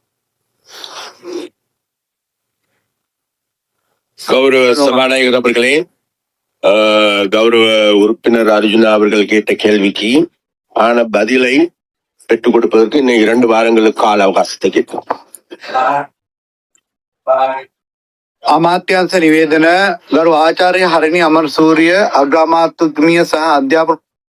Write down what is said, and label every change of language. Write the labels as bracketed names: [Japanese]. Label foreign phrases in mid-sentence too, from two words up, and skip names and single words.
[Tamil] கௌரவ சபாநாயகர் அவர்களே, கௌரவ உறுப்பினர் அர்ஜுனா அவர்கள் கேட்ட கேள்விக்கு ஆன பதிலை பெற்றுக் கொடுப்பதற்கு இன்னும் 2 வாரங்களுக்கு கால அவகாசத்தை கேட்கும். [Sinhala] අමාත්‍යංශ නිවේදන ගරු ආචාර්ය හරිනි අමරසූරිය අග්‍රාමාත්‍යතුමිය සහ අධ්‍යාපන